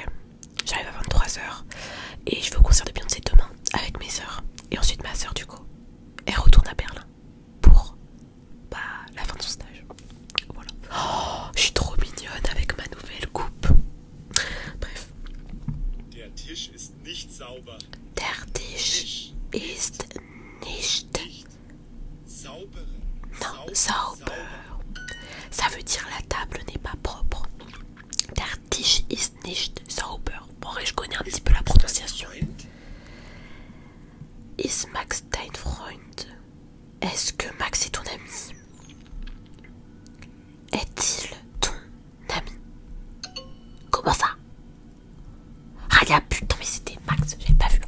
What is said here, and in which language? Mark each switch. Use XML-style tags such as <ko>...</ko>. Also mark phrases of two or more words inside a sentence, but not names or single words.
<fr>J'arrive à 23h. Et je vais au concert de Beyoncé demain avec mes sœurs. Et ensuite ma sœur du coup, elle retourne à Berlin pour la fin de son stage. Voilà. Oh, je suis trop mignonne avec ma nouvelle coupe. Bref.</fr> <de>Der Tisch ist nicht sauber. Der Tisch ist nicht Sauber. non, sauber.</de> <fr>Ça veut dire la table n'est pas propre.</fr> <de>Der Tisch ist nicht sauber.</de> <fr>Bon, je connais un petit peu la prononciation.</fr> <de>Ist Max dein Freund?</de> <fr>Est-ce que Max est ton ami? Est-il ton ami? Comment ça? Ah y'a putain mais c'était Max, j'avais pas vu.</fr>